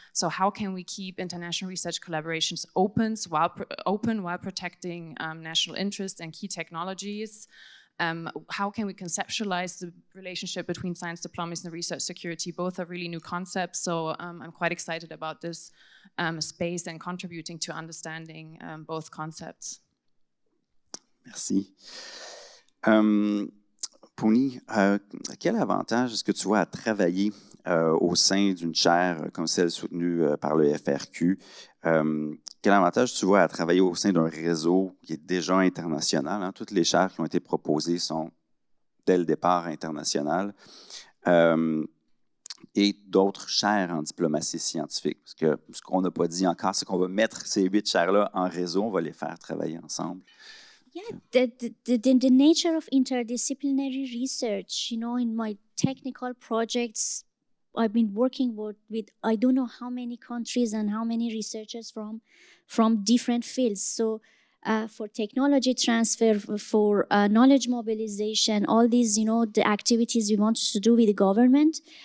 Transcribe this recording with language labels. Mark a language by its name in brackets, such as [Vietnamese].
[English] So how can we keep international research collaborations open while protecting national interests and key technologies? How can we conceptualize the relationship between science diplomacy and research security? Both are really new concepts, so I'm quite excited about this space and contributing to understanding both concepts. [French] Merci. Pouni, quel avantage est-ce que tu vois à travailler au sein d'une chaire comme celle soutenue par le FRQ? Quel avantage tu vois à travailler au sein d'un réseau qui est déjà international? Hein? Toutes les chaires qui ont été proposées sont dès le départ internationales. Et d'autres chaires en diplomatie scientifique. Parce que ce qu'on n'a pas dit encore, c'est qu'on va mettre ces 8 chaires-là en réseau, on va les faire travailler ensemble. [English] Yeah, the nature of interdisciplinary research, you know, in my technical projects, I've been working with I don't know how many countries and how many researchers from different fields. So for technology transfer, for knowledge mobilization, all these, you know, the activities we want to do with the government.